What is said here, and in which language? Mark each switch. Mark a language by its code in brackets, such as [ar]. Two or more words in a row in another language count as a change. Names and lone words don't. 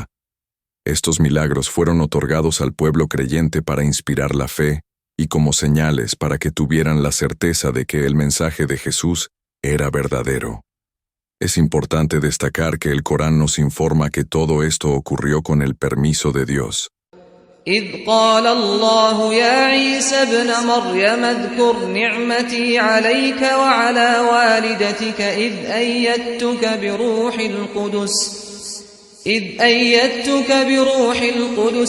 [es] Estos milagros fueron otorgados al pueblo creyente para inspirar la fe y como señales para que tuvieran la certeza de que el mensaje de Jesús era verdadero. Es importante destacar que el Corán nos informa que todo esto ocurrió con el permiso de Dios. [ar] إذ قال الله يا عيسى ابن مريم اذكر نعمتي عليك وعلى والدتك إذ أيدتك بروح القدس